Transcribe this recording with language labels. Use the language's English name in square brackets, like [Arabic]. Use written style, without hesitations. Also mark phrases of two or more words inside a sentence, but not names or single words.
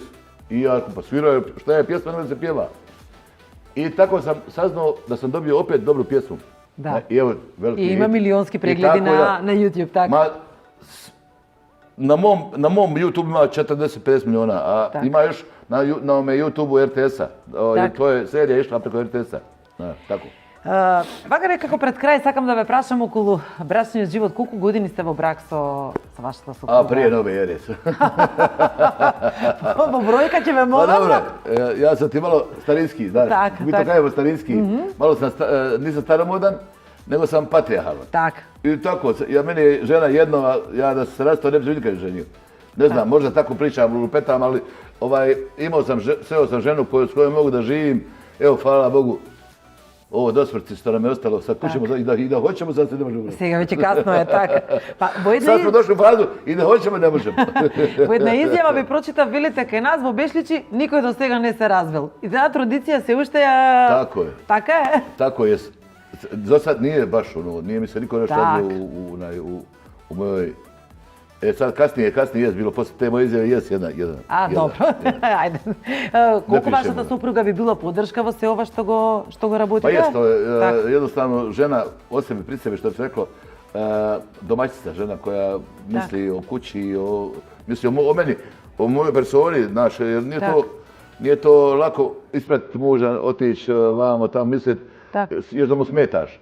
[Serbian] I ja pa sviraju, šta je pjesma, ne da se pjeva. I tako sam saznao da sam dobio opet dobru pjesmu. Da. I evo, veliki hit. I ima milionski pregledi na YouTube, tako? Na mom YouTube ima 40-50 miliona, a ima još na YouTube-u RTS-a. To je serija išla preko RTS-a. Tako. [Macedonian] Вагаре, како пред крај, сакам да ве прашам околу брачниот живот. Колку години сте во брак со вашата супруга? [Serbian] Прije nove ere. Во бројка ќе ве молам. Добре, ја sam ti malo starinski, znaš. Mi to kažemo starinski. Malo sam, nisam staromodan, nego sam patrijarhalan. Tako. I tako, meni je žena jedno, ja da se rastao ne bi se nikad ženio. Ne znam, možda tako pričam, lupetam, ali sreo sam ženu s kojom mogu da živim. Evo, hvala Bogu. Ovo dosmrti što nam je ostalo, sad kućemo i da hoćemo, sad se ne možemo. [Macedonian] Сега веќе касно е, така. [Serbian] Sad smo došli u fazu i da hoćemo, ne možemo. [Macedonian] Во една изјава ви прочитав, велите кај нас во Бешличи никој до сега не се развел. И таа традиција се уште ја... [Serbian] Tako je. [Macedonian] Така е? [Serbian] Tako je. za sad nije baš nije mi se niko nešto radio u mojoj... Sad kasnije je bilo, posle te moje izjave jedna. Dobro, ajde. [Macedonian] Колку вашата супруга би била поддршка во се ова што го работите? [Serbian] Pa jest, jednostavno žena o sebi, pri sebi, što bi se reklo, domaćica žena koja misli o kući, misli o meni, o mojoj personi, znaš, jer nije to lako ispratiti muža, otići vamo tamo misliti, još da mu smetaš.